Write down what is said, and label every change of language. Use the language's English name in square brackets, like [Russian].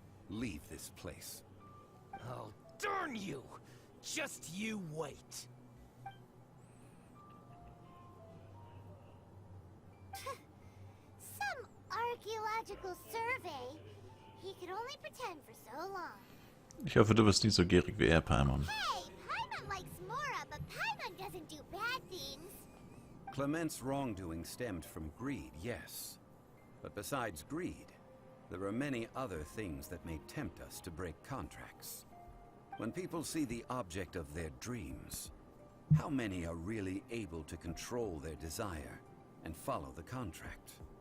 [English] Leave this place. Oh, darn you! Just you wait. Some archaeological survey. He could only pretend for so long. [German] Ich hoffe, du wirst nicht so gierig wie er, Paimon. [English] Hey, Paimon likes Mora, but Paimon doesn't do bad things. Clement's wrongdoing stemmed from greed, yes. But besides greed, there are many other things that may tempt us to break contracts. When people see the object of their dreams, how many are really able to control their desire and follow the contract?